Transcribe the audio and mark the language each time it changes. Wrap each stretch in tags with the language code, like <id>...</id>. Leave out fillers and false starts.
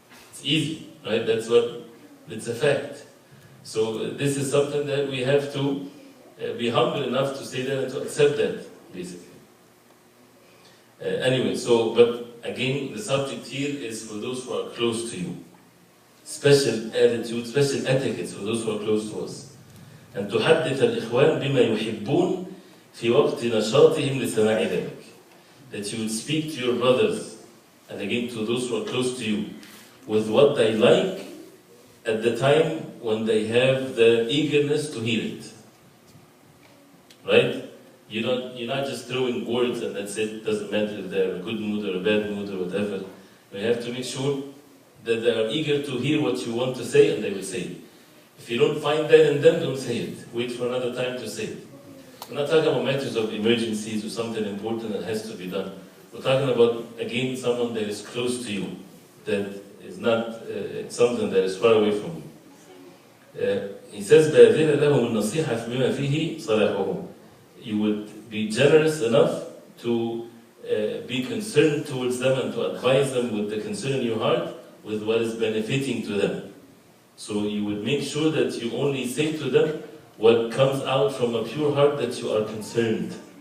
<en>It's easy, right? It's a fact. So this is something that we have to be humble enough to say that and to accept that, basically. Anyway, but again, the subject here is for those who are close to you. Special attitude, special etiquettes for those who are close to us.</en> <ar>أن تحدث الإخوان بما يحبون في وقت نشاطهم لسماع ذلك.</ar> <en>That you would speak to your brothers, and again to those who are close to you, with what they like at the time when they have the eagerness to hear it. Right? You're not just throwing words and that's it. Doesn't matter if they're in a good mood or a bad mood or whatever. You have to make sure that they are eager to hear what you want to say, and they will say it. If you don't find that in them, don't say it. Wait for another time to say it. We're not talking about matters of emergencies or something important that has to be done. We're talking about, again, someone that is close to you, that is not something that is far away from you. He says,</en> <ar>بَأَذِنَ لَهُمُ النَّصِيحَةِ بِمَا فِيهِ صَلَاحُهُم.</ar> <en>You would be generous enough to be concerned towards them and to advise them with the concern in your heart with what is benefiting to them. So you would make sure that you only say to them what comes out from a pure heart, that you are concerned.</en>